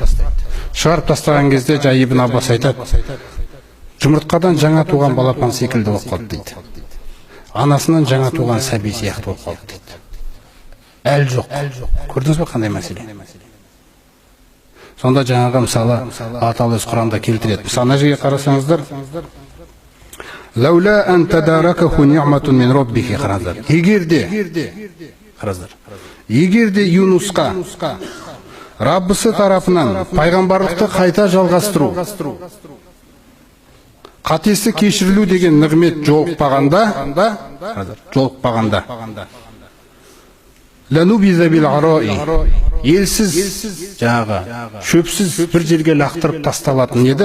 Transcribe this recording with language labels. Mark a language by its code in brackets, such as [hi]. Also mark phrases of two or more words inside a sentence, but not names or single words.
[kk] Шығарып тастаған кезде жай Ибн Аббас айтады, жұмыртқадан жаңа туған балапан секілді болып қалды дейді. Анасынан жаңа туған сәби сияқты болып қалды дейді. Әл жоқ. Көрдіңіз бе қандай мәселе? Сонда жаңағы мысалы Атал өз Құранда келтіреді. Мысалы мына жерге қарасаңыздар, [ar] لولا أن تداركه نعمة من ربه, [kk] қараңыздар. Егерде Юнусқа Раббысы тарапынан пайғамбарлықты қайта жалғастыру, қатесі кешірілу деген нығмет жолықпағанда, [ar] لنبذ بالعراء, [kk] елсіз, жаңағы шөпсіз бір жерге лақтырып тасталатын еді.